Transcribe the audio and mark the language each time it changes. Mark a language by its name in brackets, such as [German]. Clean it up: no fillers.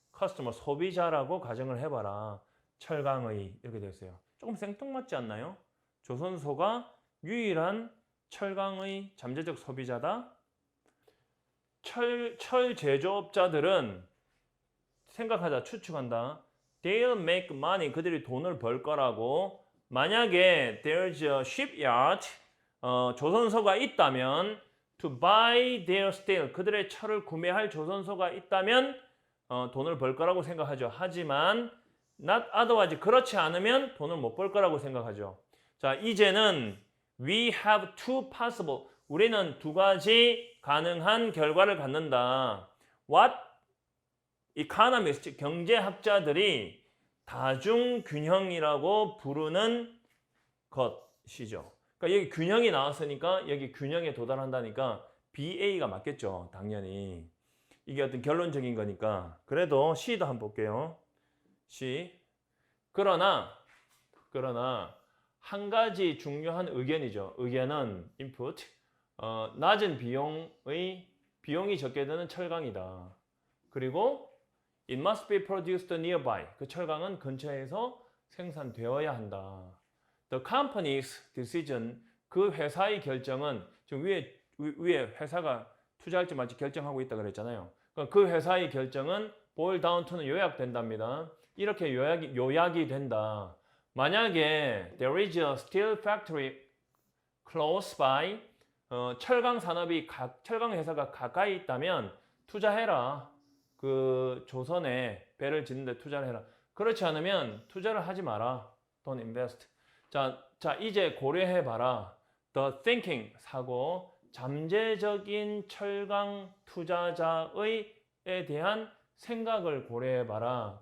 [English] customer [Korean] 소비자라고 가정을 해봐라. 철강의 이렇게 되어 있어요. 조금 생뚱맞지 않나요? 조선소가 유일한 철강의 잠재적 소비자다. 철 제조업자들은 생각하자, 추측한다. [English] They'll make money. [Korean] 그들이 돈을 벌 거라고. 만약에 [English] there's a shipyard, [Korean] 조선소가 있다면 [English] to buy their steel. [Korean] 그들의 철을 구매할 조선소가 있다면 돈을 벌 거라고 생각하죠. 하지만 [English] not otherwise. [Korean] 그렇지 않으면 돈을 못 벌 거라고 생각하죠. 자, 이제는 [English] we have two possible. [Korean] 우리는 두 가지 가능한 결과를 갖는다. [English] What economists, [Korean] 경제학자들이 다중균형이라고 부르는 것이죠. 그러니까 여기 균형이 나왔으니까 여기 균형에 도달한다니까 BA가 맞겠죠. 당연히. 이게 어떤 결론적인 거니까. 그래도 C도 한번 볼게요. C. 그러나 한 가지 중요한 의견이죠. 의견은 input. 낮은 비용이 적게 드는 철강이다. 그리고 [English] it must be produced nearby. [Korean] 그 철강은 근처에서 생산되어야 한다. [English] The company's decision. [Korean] 그 회사의 결정은 지금 위에 회사가 투자할지 말지 결정하고 있다 그랬잖아요. 그 회사의 결정은 [English] boil down to [Korean] 는 요약된답니다. 이렇게 요약이 된다. 만약에 [English] there is a steel factory close by. [Korean] 철강 산업이 철강 회사가 가까이 있다면 투자해라. 그 조선에 배를 짓는데 투자를 해라. 그렇지 않으면 투자를 하지 마라. [English] Don't invest. [Korean] 자 이제 고려해 봐라. [English] The thinking [Korean] 사고 잠재적인 철강 투자자에 대한 생각을 고려해 봐라.